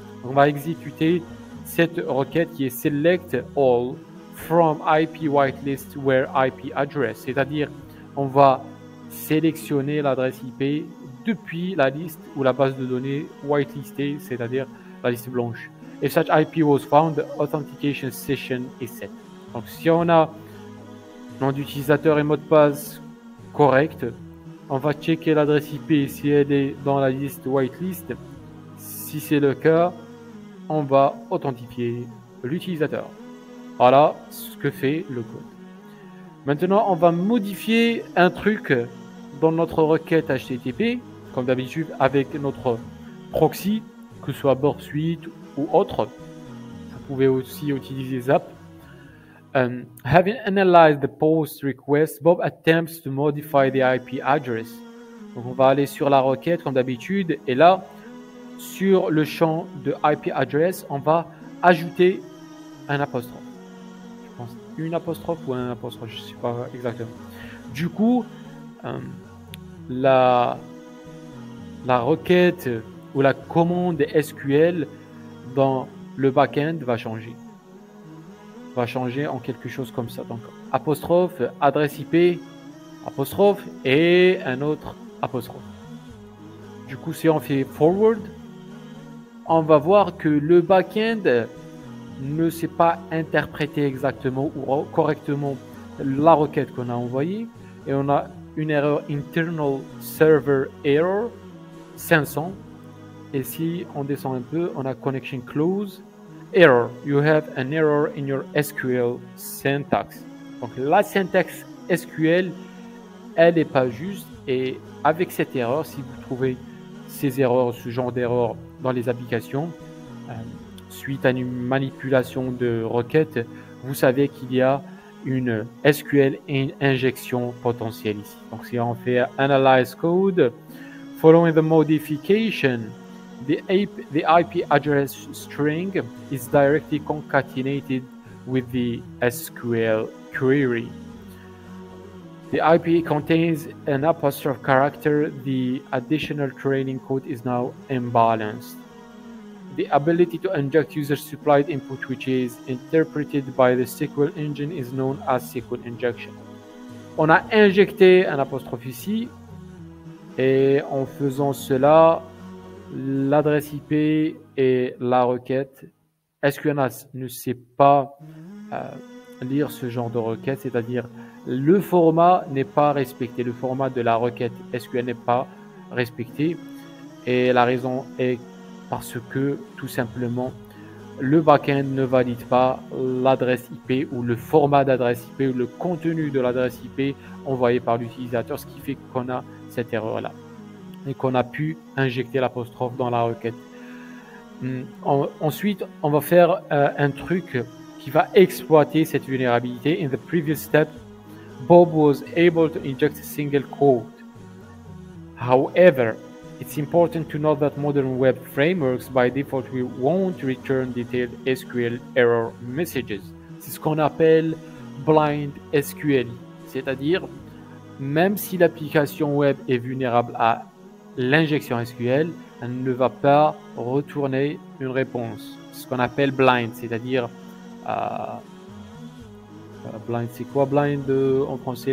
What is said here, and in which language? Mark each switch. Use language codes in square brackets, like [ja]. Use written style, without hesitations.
[fr] On va exécuter cette requête qui est [en] select all from IP whitelist where IP address. [fr] C'est-à-dire, on va sélectionner l'adresse IP depuis la liste ou la base de données whitelistée, c'est-à-dire la liste blanche. [en] If such IP was found, the authentication session is set. [fr] Donc, si on a nom d'utilisateur et mot de passe correct, on va checker l'adresse IP si elle est dans la liste whitelist. Si c'est le cas, on va authentifier l'utilisateur. Voilà ce que fait le code. Maintenant, on va modifier un truc dans notre requête HTTP, comme d'habitude avec notre proxy, que ce soit Burp Suite ou autre. Vous pouvez aussi utiliser Zap. [en] Having analyzed the post request, Bob attempts to modify the IP address. [fr] Donc on va aller sur la requête comme d'habitude et là, sur le champ de IP address, on va ajouter un apostrophe. Je pense une apostrophe ou un apostrophe, je ne sais pas exactement. Du coup, la requête ou la commande SQL dans le backend va changer. Va changer en quelque chose comme ça. Donc, apostrophe, adresse IP, apostrophe et un autre apostrophe. Du coup, si on fait forward, on va voir que le backend ne sait pas interpréter exactement ou correctement la requête qu'on a envoyée et on a une erreur [en] internal server error 500 [fr] et si on descend un peu, on a [en] connection close error. You have an error in your SQL syntax. [fr] Donc la syntaxe SQL, elle n'est pas juste et avec cette erreur, si vous trouvez ces erreurs, ce genre d'erreur dans les applications, suite à une manipulation de requête, vous savez qu'il y a une SQL injection potentielle ici. Donc si on fait [en] Analyze Code, following the modification, the IP address string is directly concatenated with the SQL query. The IP contains an apostrophe character. The additional training code is now imbalanced. The ability to inject user-supplied input, which is interpreted by the SQL engine, is known as SQL injection. [fr] On a injecté un apostrophe ici, et en faisant cela, l'adresse IP et la requête, SQL ne sait pas lire ce genre de requête, c'est-à-dire le format n'est pas respecté, le format de la requête SQL n'est pas respecté, et la raison est parce que tout simplement le backend ne valide pas l'adresse IP ou le format d'adresse IP ou le contenu de l'adresse IP envoyé par l'utilisateur, ce qui fait qu'on a cette erreur là. et qu'on a pu injecter l'apostrophe dans la requête. Ensuite, on va faire un truc qui va exploiter cette vulnérabilité. [en] In the previous step, Bob was able to inject a single quote. However, it's important to note that modern web frameworks by default won't return detailed SQL error messages. [fr] C'est ce qu'on appelle blind SQL, c'est-à-dire même si l'application web est vulnérable à l'injection SQL, elle ne va pas retourner une réponse. C'est ce qu'on appelle blind, c'est-à-dire blind, c'est quoi blind en français?